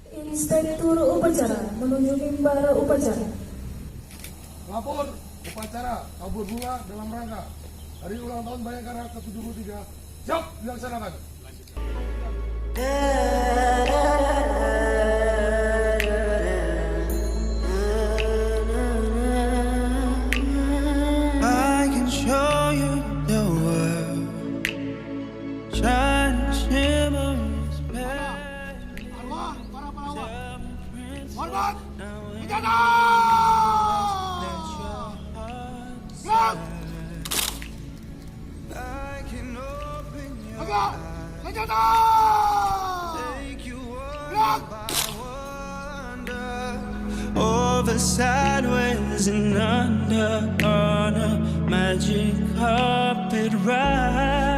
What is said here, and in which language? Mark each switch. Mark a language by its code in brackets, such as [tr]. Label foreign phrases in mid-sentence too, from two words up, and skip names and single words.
[id] Inspektur Upacara menuju mimbar upacara. Lapor upacara tabur bunga dalam rangka hari ulang tahun Bayangkara ke-73 siap dilaksanakan. [en] I can show you the world, shine shimmer is [id] Arwah para pahlawan, hormat, senjata! Gerak! [en] I can open your [id] Tegak! Senjata! [en] take you [id] Gerak! [en] by wonder, over sideways and under on a magic carpet ride.